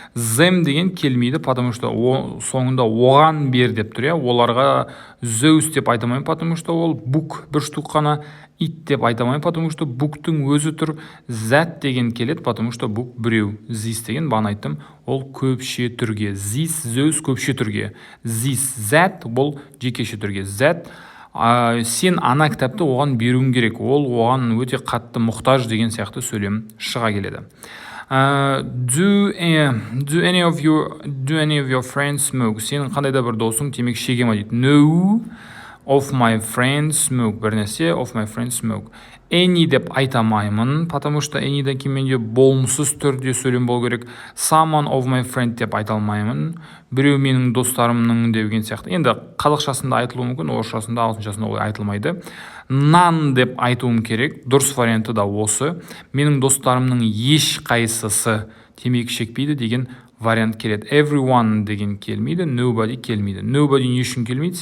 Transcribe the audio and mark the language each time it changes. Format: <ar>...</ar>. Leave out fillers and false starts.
<kk>Them деген келмейді,</kk> <ru>потому что</ru> <kk>соңында оған бер деп тұр, оларға those деп айтамайын, потому что ол book бір штук қана, it деп айтамайын, потому что book'тың өзі тұр, that деген келеді, потому что book біреу, this деген бағана айттым, ол көпше түрге, this, those көпше түрге, this, that бұл жекеше түрге, that сен ана кітапты оған беруің керек, ол оған өте қатты мұқтаж деген сияқты сөйлем шыға келеді.</kk> <en>Do any of your friends smoke?</en> <kk>Сенің қандай да бір досың темекі шеге ма дейді.</kk> <en>No of my friends smoke.</en> <kk>Бір нәрсе,</kk> <en>of my friends smoke.</en> <kk>Any деп айтамаймын,</kk> <ru>потому что</ru> <kk>any'дан кейін менде болымсыз түрде сөйлем болу керек.</kk> <en>Someone of my friend</en> <kk>деп айталмаймын. Біреу менің достарымның деген сияқты. Енді қазақшасында айтылуы мүмкін, орысшасында, ағылшыншасында олай айтылмайды. None деп айтуым керек. Дұрыс варианты да осы. Менің достарымның еш қайсысы темекі шекпейді деген вариант келеді. Everyone деген келмейді, nobody келмейді. Nobody не үшін келмейді?</kk>